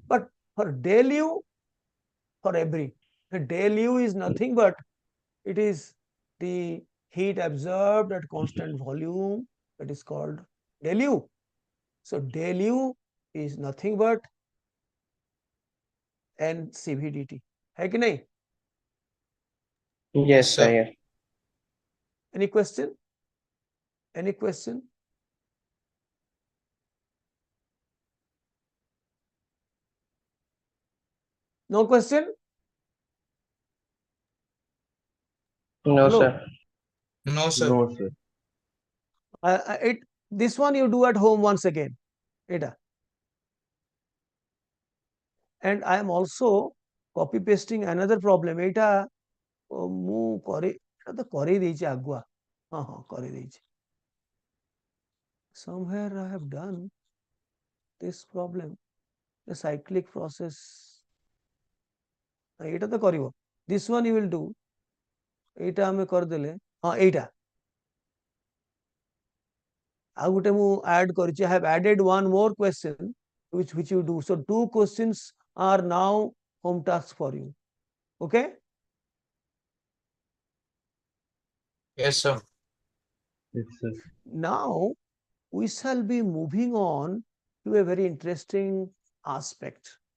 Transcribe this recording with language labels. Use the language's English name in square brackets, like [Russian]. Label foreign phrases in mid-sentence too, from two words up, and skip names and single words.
[English] But for del U, for every. Del U is nothing but it is the heat absorbed at constant volume, that is called del U. So del U is nothing but NCVDT. [Hindi] है कि नहीं? [English] Yes, sir, yes. Any question? Any question? No question? No, Hello? sir. No, sir. No, sir. This one you do at home once again. [Odia] Eta. [English] and I am also copy pasting another problem. [Odia] ଏଇଟା ମୁଁ କରି ଏଇଟା ତ କରି ଦେଇଛି ଆଗୁଆ, ହଁ ହଁ କରି ଦେଇଛି. [English] Somewhere I have done this problem, the cyclic process. [Odia] ଏଇଟା ତ କରିବ. [English] This one you will do. [Odia] ଏଇଟା ଆମେ କରିଦେଲେ, ହଁ ଏଇଟା ଆଉ ଗୋଟେ ମୁଁ add କରିଛି. [English] I have added one more question which you do. So 2 questions are now home task for you. Okay? Yes, sir. Yes, sir. Now we shall be moving on to a very interesting aspect.